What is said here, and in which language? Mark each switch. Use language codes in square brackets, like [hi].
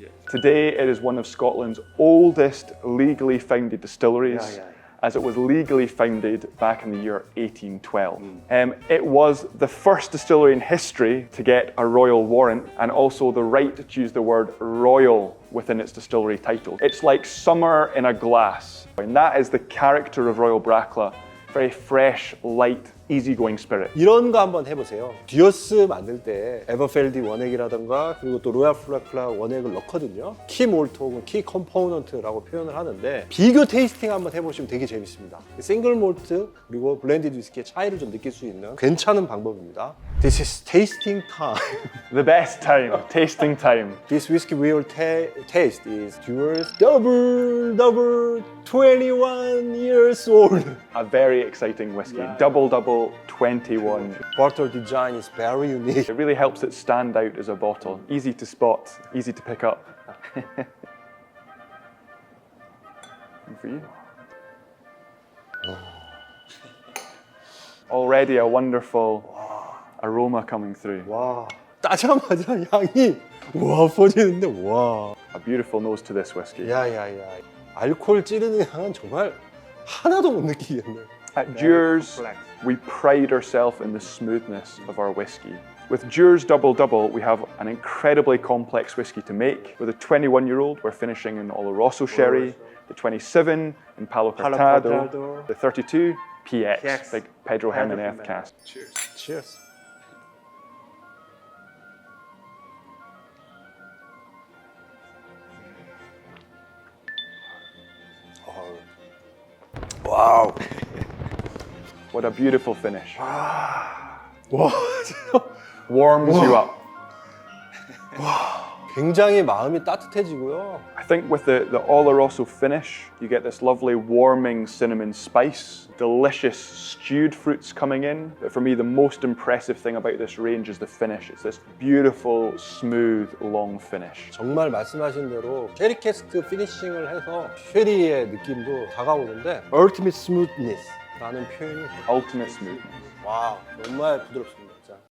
[en] Today, it is one of Scotland's oldest legally founded distilleries, as it was legally founded back in the year 1812. It was the first distillery in history to get a royal warrant and also the right to use the word royal within its distillery title. It's like summer in a glass, and that is the character of Royal Bracla. Very fresh, light, easygoing spirit. [ko] 이런 거 한번 해보세요. 듀어스 만들 때 에버펠디 원액이라던가 그리고 또 로얄 브라클라 원액을 넣거든요. 키 몰트 혹은 키 컴포넌트라고 표현을 하는데 비교 테이스팅 한번 해보시면 되게 재밌습니다. 싱글 몰트 그리고 블렌디드 위스키의 차이를 좀 느낄 수 있는 괜찮은 방법입니다. [en] This is tasting time. The best time, tasting time. This whiskey we will taste is Dewar's double 21 years old. A very exciting whiskey. Double 21. Bottle design is very unique. It really helps it stand out as a bottle. Easy to spot, easy to pick up. And for you. Already a wonderful aroma coming through. [ko] 와, 따자마자 향이 와 퍼지는데 와. [en] A beautiful nose to this whiskey. [ko] 야야야. 알코올 찌르는 향은 정말 하나도 못 느끼겠네. [en] At Dewar's, we pride ourselves in the smoothness of our whiskey. With Dewar's Double Double, we have an incredibly complex whiskey to make. With a 21-year-old, we're finishing in Oloroso sherry, the 27 in Palo Cortado, the 32 PX, big Pedro Jimenez cask. Cheers. [ko] 와우. [en] What a beautiful finish. [ko] 와, 진짜 [en] Warms you up. [ko] 굉장히 마음이 따뜻해지고요. [en] I think with the Oloroso finish, you get this lovely warming cinnamon spice, delicious stewed fruits coming in. But for me, the most impressive thing about this range is the finish. It's this beautiful, smooth, long finish. [ko] 정말 말씀하신 대로 쉐리 캐스크 피니싱을 해서 쉐리의 느낌도 다가오는데 [en] Ultimate Smoothness [ko] 라는 표현이 [en] Ultimate smoothness. [ko] 와 정말 부드럽습니다. 진짜.